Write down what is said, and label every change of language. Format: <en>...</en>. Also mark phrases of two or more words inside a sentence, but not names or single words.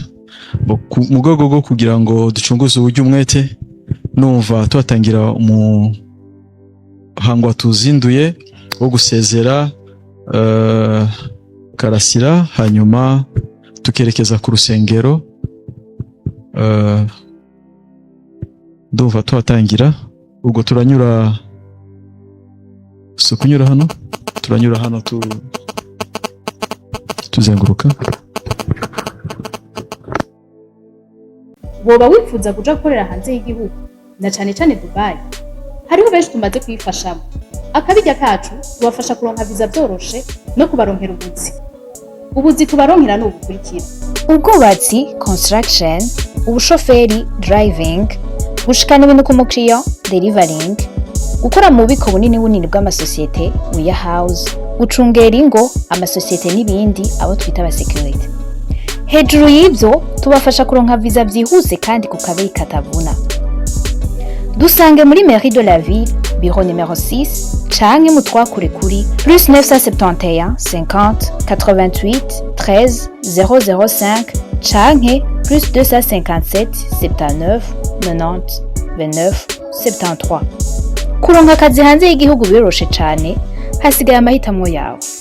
<rn>Mu rwego rwo kugira ngo ducunguze uburyo umwete, numva tuhatangira umuhango tuzinduye wo gusezera Karasira, hanyuma tukerekeza ku rusengero. Ndumva tuhatangira, ubwo turanyura hano, turanyura hano tuzenguruka. Woba wifuza kuja gukorera hanze y'igihugu na cane cane Dubai? Hariho benshi tumaze kwifashamo. Akabijya kacu tubafasha kuronka visa byoroshe no kubaronkera ubuzi tubaronkera no bukurikira: ubwubatsi construction, ubushoferi driving, gushikana ibintu ku mukiriya delivering, gukora mu bubiko bunini bw'amasosiyete warehouse, gucungera ingo, amasosiyete n'ibindi abo twita aba security. Hejuru y'ibyo tubafasha kuronka visa byihuse kandi ku kabiri katavuna. Dusange muri</rn> <fr>Mairie de la Ville, bureau numéro</fr> <rn>6, canke mutwakure kuri +971 50 88 13 005 canke +257 79 90 29 73. Kuronka akazi hanze y'igihugu biroroshe cane, hasigaye amahitamo yawe.</rn>